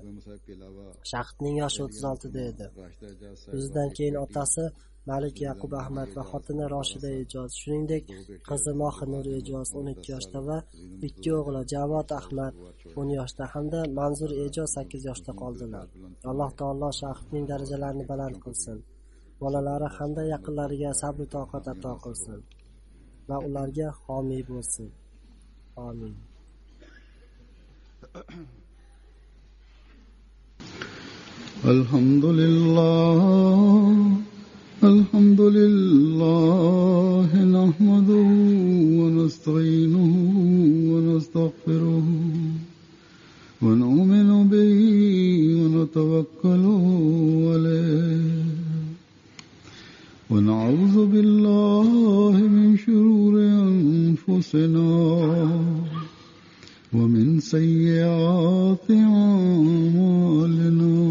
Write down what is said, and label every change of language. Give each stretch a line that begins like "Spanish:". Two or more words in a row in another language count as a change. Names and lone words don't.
Uzbek: Shahidning yoshi 36 da edi. O'zidan keyin otasi Malik Yaqub Ahmad va xotini Roshida Ejoz, shuningdek qizi Mohinur Ejoz 12 yoshda va ikki o'g'li Javod Ahmad 10 yoshda hamda Manzur Ejoz 8 yoshda qoldilar. Alloh taolo shahidning darajalarini baland qilsin. Bolalari hamda yaqinlariga sabr va toqat ato qilsin va ularga homiy bo'lsin. Amin.
Arabic: الحمد لله نحمده ونستعينه و ونستغفره ونؤمن به ونتوكل عليه ونعوذ بالله من شرور أنفسنا ومن سيئات أعمالنا.